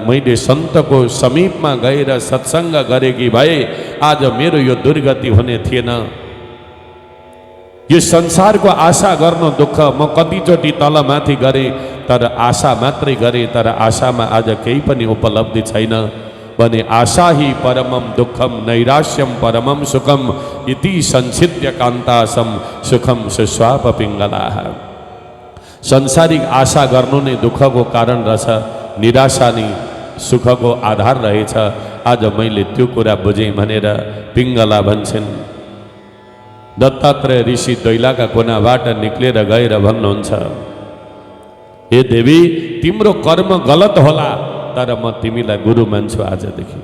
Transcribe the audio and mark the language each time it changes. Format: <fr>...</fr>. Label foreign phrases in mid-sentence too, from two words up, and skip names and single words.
<ne>मैले सन्तको समीपमा गएर सत्सङ्ग गरेकी भए आज मेरो यो दुर्गति हुने थिएन। यो संसारको आशा गर्नु दुःख। म कतिचोटि तलमाथि गरेँ, तर आशा मात्रै गरेँ, तर आशामा आज केही पनि उपलब्धि छैन भने</ne> <sa>आशा हि परमम दुःखम नैराश्यम परमम सुखम इति संसिद्य कान्तासम सुखम सुस्वाप पिङ्गलाः।</sa> <ne>संसारिक आशा गर्नु नै दुःखको कारण रहेछ, निराशा नै सुखको आधार रहेछ। आज मैले त्यो कुरा बुझेँ भनेर पिङ्गला भन्छन्। दत्तात्रेय ऋषि दैलाका कुनाबाट निक्लेर गएर भन्नुहुन्छ, हे देवी, तिम्रो कर्म गलत होला तर म तिमीलाई गुरु मान्छु आजदेखि।</ne>